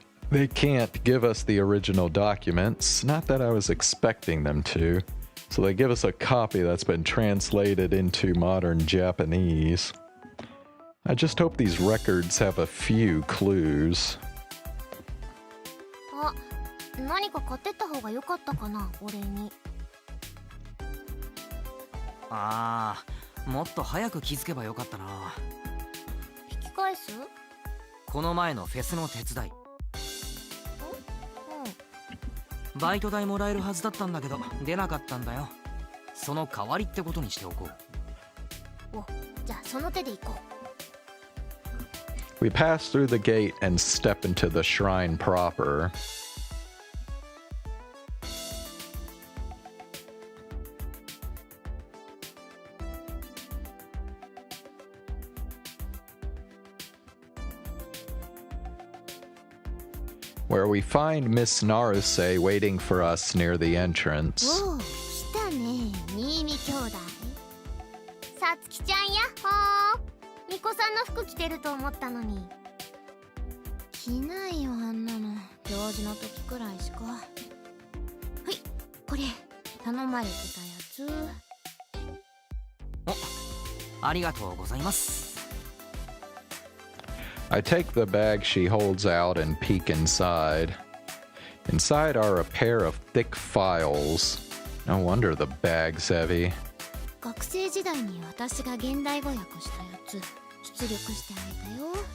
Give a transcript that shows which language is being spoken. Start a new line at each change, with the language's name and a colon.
English: They can't give us the original documents, not that I was expecting them to. So they give us a copy that's been translated into modern Japanese. I just hope these records have a few clues.
Japanese: あ、何か買ってった方が良かったかな、俺に。ああ、もっと早く気づけばよかったな。引き返す？この前のフェスの手伝い。バイト代もらえるはずだったんだけど出なかったんだよ。その代わりってことにしておこう。お、じゃあその手で行こ
English: We pass through the gate and step into the shrine proper. Where we find Miss Naruse waiting for us near the う。 entrance.
Japanese: おお、来たね、新見兄弟。さつきちゃんやっほー。みこさんの服着てると思ったのに。着ないよ、あんなの。行事の時くらいしか。はい、これ頼まれてたやつ。お、ありがとうございます。
English: I take the bag she holds out and peek inside. Inside are a pair of thick files. No wonder the bag's heavy.
Japanese: 学生時代に私が現代語訳したやつ出力してあげたよ。